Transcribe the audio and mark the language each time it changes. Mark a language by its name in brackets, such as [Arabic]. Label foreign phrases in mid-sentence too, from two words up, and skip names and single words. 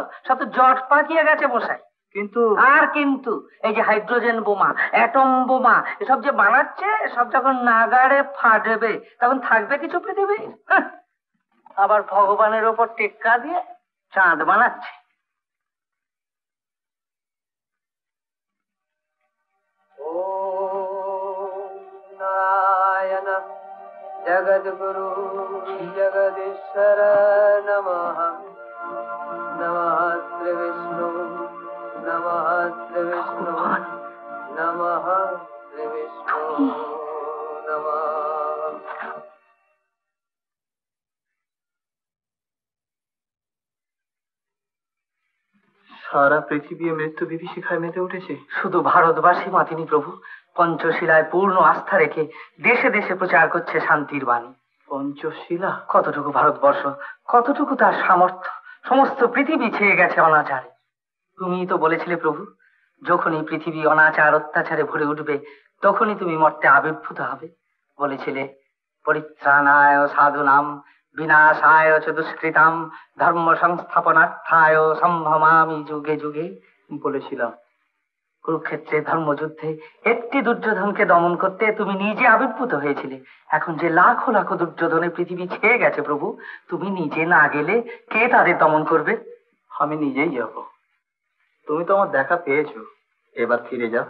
[Bangla] সব তো জট পাকিয়ে গেছে মশাই। কিন্তু আর কিন্তু এই যে হাইড্রোজেন বোমা, অ্যাটম বোমা এসব যে বানাচ্ছে, সব যখন নাগাড়ে ফাটবে তখন থাকবে কিছু পৃথিবী? আবার ভগবানের ওপর টেক্কা দিয়ে চাঁদ বানাচ্ছে। [Sanskrit] नारायण जगद्गुरु जगदीश्वर नमः। नमः श्री विष्णु नमः श्री विष्णु नमः श्री विष्णु नमः। [Bangla] সারা পৃথিবী মৃত্যু বিভীষিকায় মেতে উঠেছে। শুধু ভারতবাসী মাতিনি প্রভু, পঞ্চশিলায় পূর্ণ আস্থা রেখে দেশে দেশে প্রচার করছে শান্তির বাণী। পঞ্চশিলা? কতটুকু ভারতবর্ষ, কতটুকু তার সামর্থ্য, সমস্ত পৃথিবী ছেয়ে গেছে অনাচারে। তুমি তো বলেছিলে প্রভু, যখনই পৃথিবী অনাচার অত্যাচারে ভরে উঠবে তখনই তুমি মর্তে আবির্ভূত হবে। [Sanskrit] বলেছিলে পরিত্রাণায় সাধুনাম বিনাশায় চ দুষ্কৃতাম ধর্ম সংস্থাপনার্থায় সম্ভবামি যুগে যুগে। [Bangla] বলেছিলাম। কুরুক্ষেত্রে ধর্মযুদ্ধে একটি দুর্যোধনকে দমন করতে তুমি নিজে আবির্ভূত হয়েছিলে। এখন যে লাখো লাখো দুর্যোধনে পৃথিবী ছেয়ে গেছে প্রভু, তুমি নিজে না গেলে কে তাদের দমন করবে? আমি নিজেই যাব। তুমি তো আমার দেখা পেয়েছো, এবার ফিরে যাও।